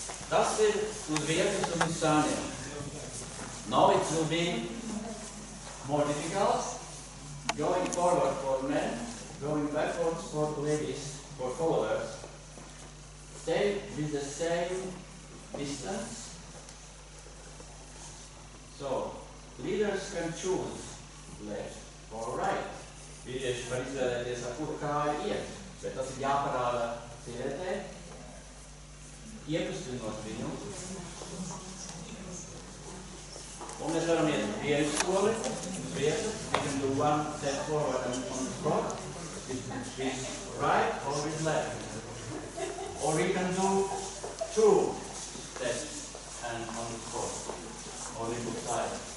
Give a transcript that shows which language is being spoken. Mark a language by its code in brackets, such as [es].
[lv] Tas ir uz vietas un uz sāniem. [en] Now it will be more difficult. Going forward for men, going backwards for ladies, for followers. Stay with the same distance. So, leaders can choose left or right. [lv] Vīrieši var izvēlēties, ar kuru kāju iet, bet tas ir jāparāda sievietei, iekustinot viņu. Un mēs varam iet vienu soli uz vietas. [en] We can do one step forward and on the spot with right or with left. Or we can do two steps and on the spot or with the side.